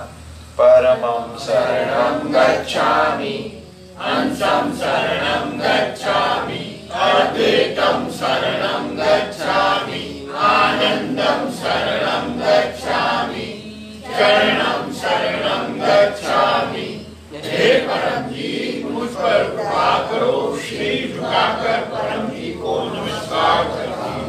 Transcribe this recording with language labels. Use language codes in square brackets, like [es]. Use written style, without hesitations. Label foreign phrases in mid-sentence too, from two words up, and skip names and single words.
[sa] परमं शरणं गच्छामि, अंशं शरणं गच्छामि, अद्वैतं शरणं गच्छामि, आनंदं शरणं गच्छामि, शरणं शरणं गच्छामि। [hi] हे परम जी मुझ पर कृपा करो, सिर झुकाकर परम जी को नमस्कार करता हूँ।